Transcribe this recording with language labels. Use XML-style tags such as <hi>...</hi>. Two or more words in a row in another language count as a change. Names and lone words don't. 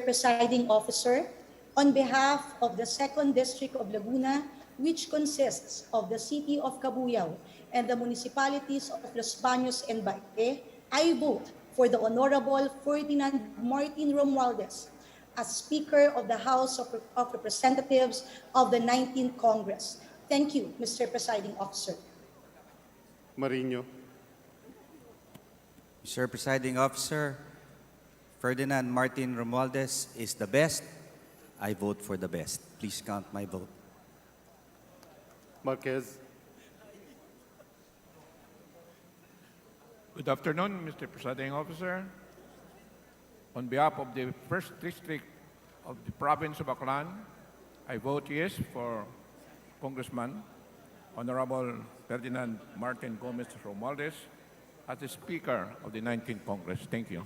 <en>Presiding Officer, on behalf of the 2nd District of Laguna, which consists of the City of Cabuyao and the municipalities of Los Baños and Baite, I vote for the Honorable Ferdinand Martin Romualdez as Speaker of the House of Representatives of the 19th Congress. Thank you, Mr. Presiding Officer. Marino. Mr. Presiding Officer, Ferdinand Martin Romualdez is the best I vote for the best. Please count my vote. Marquez. Good afternoon, Mr. Presiding Officer. On behalf of the First District of the Province of Aklan, I vote yes for Congressman Honorable Ferdinand Martin Gomez Romualdez as the Speaker of the 19th Congress. Thank you.</en>